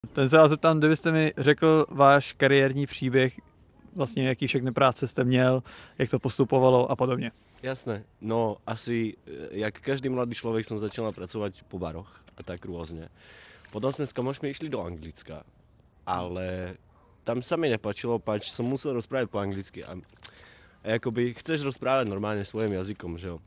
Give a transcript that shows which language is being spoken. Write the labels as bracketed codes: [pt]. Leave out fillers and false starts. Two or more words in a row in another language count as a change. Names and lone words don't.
[cs] Ten se vás zeptám, kdybyste mi řekl váš kariérní příběh, vlastně jaký všechny práce jste měl, jak to postupovalo a podobně. [sk] Jasné, no asi, jak každý mladý človek som začal pracovať po baroch a tak rôzne. Potom sme s kamošmi išli do Anglicka, ale tam sa mi nepáčilo, pač som musel rozprávať po anglicky a akoby chceš rozprávať normálne svojím jazykom, [cs] že jo.